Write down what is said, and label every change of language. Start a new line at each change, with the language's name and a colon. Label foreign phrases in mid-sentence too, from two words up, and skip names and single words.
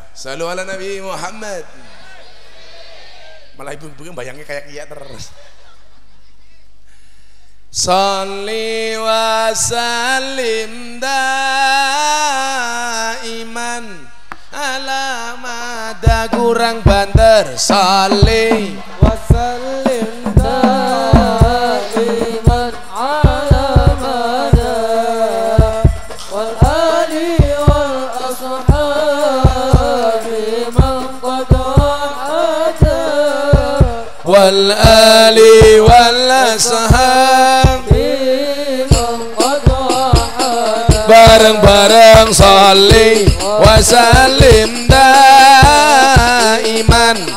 Arabic: صلوا على النبي محمد.
Indonesian: Malah ibu-ibu bayangnya kayak kiai terus.
Arabic: صلي وسلم دائما على المدى
Javanese: kurang banter.
Arabic: Sholli وسلم دائما على المدى والآل والأصحاب من قد والآل والأصحاب bareng-bareng صلي وسلم دائما